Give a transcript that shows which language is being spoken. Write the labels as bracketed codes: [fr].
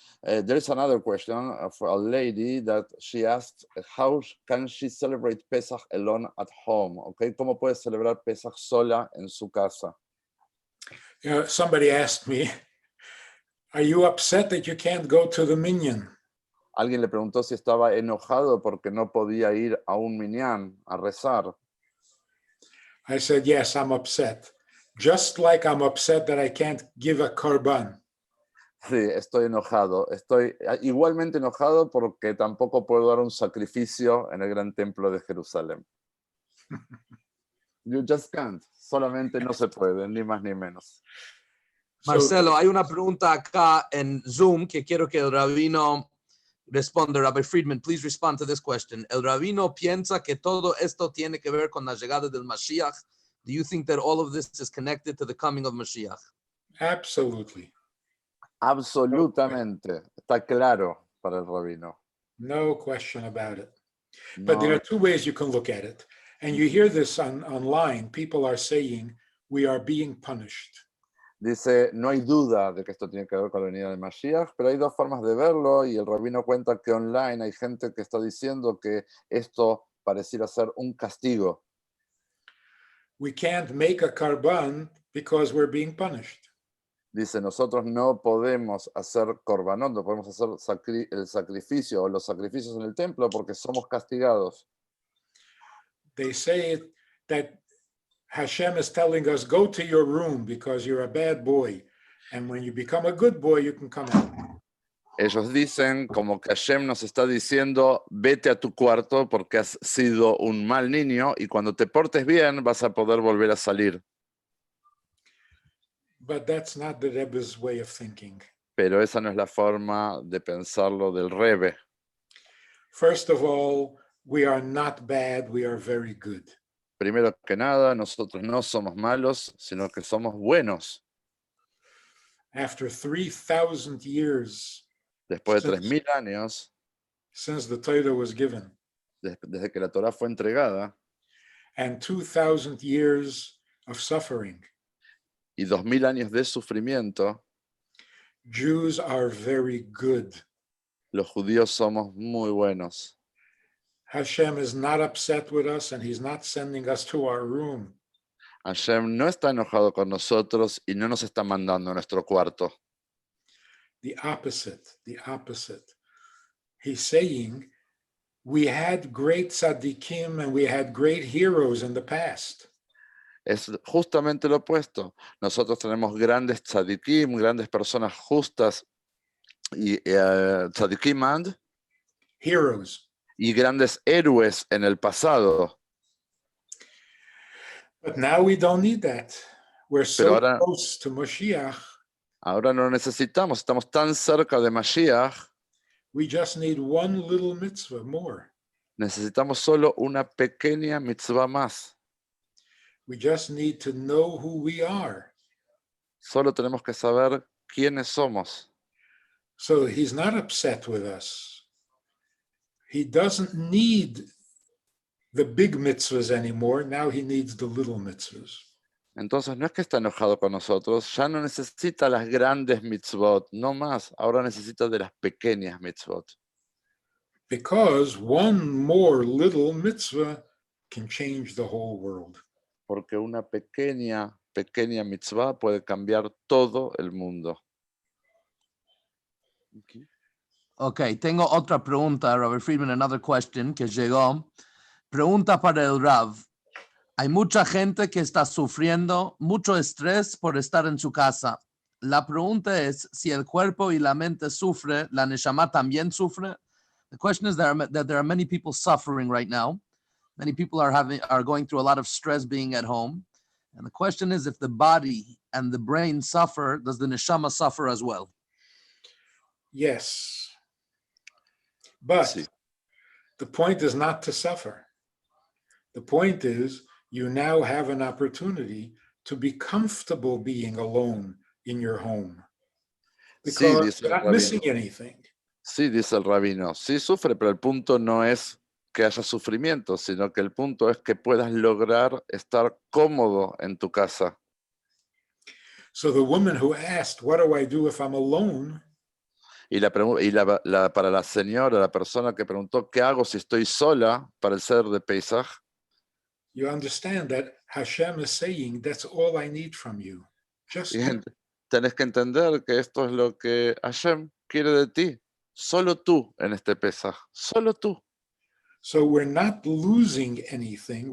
[en] There is another question for a lady that she asked, how can she celebrate Pesach alone at home? [es] Okay, ¿cómo puede celebrar Pesach sola en su casa? [en] You know, somebody asked me, are you upset that you can't go to the minyan? [es] Alguien le preguntó si estaba enojado porque no podía ir a un minyan a rezar. [en] I said, yes, I'm upset. Just like I'm upset that I can't give a korban. [es] Sí, estoy enojado. Estoy igualmente enojado porque tampoco puedo dar un sacrificio en el gran templo de Jerusalén. [en] You just can't. [es] Solamente no se puede, ni más ni menos. [en] So, [es] Marcelo, hay una pregunta acá en Zoom que quiero que el rabino responda. [en] Rabbi Friedman, please respond to this question. [es] El rabino piensa que todo esto tiene que ver con la llegada del Mashiach. [en] Do you think that all of this is connected to the coming of Mashiach? absolutely. [es] Absolutamente. Está claro para el rabino. [en] No question about it. But there [es] No, [en] are two ways you can look at it. And you hear this online. People are saying we are being punished. [es] dice, no hay duda de que esto tiene que ver con la venida de Mashiach, pero hay dos formas de verlo y el rabino cuenta que online hay gente que está diciendo que esto pareciera ser un castigo. [en] We can't make a karban because we're being punished. [es] Dice, nosotros no podemos hacer korbanot, no podemos hacer el sacrificio o los sacrificios en el templo porque somos castigados. [en] They say that Hashem is telling us, go to your room because you're a bad boy. And when you become a good boy, you can come out. [es] Ellos dicen como que Hashem nos está diciendo, vete a tu cuarto porque has sido un mal niño y cuando te portes bien vas a poder volver a salir. [en] But that's not the Rebbe's way of thinking. [es] Pero esa no es la forma de pensarlo del Rebbe. [en] First of all, we are not bad, we are very good. [es] Primero que nada, nosotros no somos malos, sino que somos buenos. [en] After 3,000 years [es] Después de 3000 años, [en] since the Torah was given, [es] desde que la Torá fue entregada, [en] and 2,000 years of suffering, [es] y 2000 años de sufrimiento, [en] Jews are very good. [es] los judíos somos muy buenos. [en] Hashem is not upset with us and he's not sending us to our room. [es] Hashem no está enojado con nosotros y no nos está mandando a nuestro cuarto. [en] The opposite, the opposite. He's saying, we had great tzaddikim and we had great heroes in the past. [es] Es justamente lo opuesto. Nosotros tenemos grandes tzadikim, grandes personas justas y tzadikim and [en] Heroes. [es] y grandes héroes en el pasado. [en] But now we don't need that. We're so [es] ahora- [en] close to Mashiach, [es] Ahora no necesitamos, estamos tan cerca de Mashiach, [en] we just need one little mitzvah more. [es] necesitamos solo una pequeña mitzvah más. [en] We just need to know who we are. [es] Solo tenemos que saber quiénes somos. [en] So he's not upset with us. He doesn't need the big mitzvahs anymore. Now he needs the little mitzvahs. [es] Entonces no es que está enojado con nosotros, ya no necesita las grandes mitzvot, no más, ahora necesita de las pequeñas mitzvot. [en] Because one more little mitzvah can change the whole world. [es] Porque una pequeña mitzvah puede cambiar todo el mundo. Ok, tengo otra pregunta, Robert Friedman, [en] another question [es] que llegó. Pregunta para el Rav. Hay mucha gente que está sufriendo mucho estrés por estar en su casa. La pregunta es, si el cuerpo y la mente sufre, ¿la neshama también sufre? [en] The question is that there are many people suffering right now. Many people are going through a lot of stress being at home. And the question is, if the body and the brain suffer, does the neshama suffer as well? Yes. But [es] Sí. [en] the point is not to suffer. The point is you now have an opportunity to be comfortable being alone in your home. Because [es] dice el [en] you're not [es] rabino. [en] missing anything. [es] Sí, dice el rabino, sí sufre, pero el punto no es que haya sufrimiento, sino que el punto es que puedas lograr estar cómodo en tu casa. [en] So the woman who asked, what do I do if I'm alone? [es] Y, para la señora, la persona que preguntó, ¿qué hago si estoy sola para el Seder de Pesach? [en] You understand that Hashem is saying, that's all I need from you. Just [es] Y tenés que entender que esto es lo que Hashem quiere de ti. Solo tú en este Pesach. Solo tú. [en] so we're not losing anything.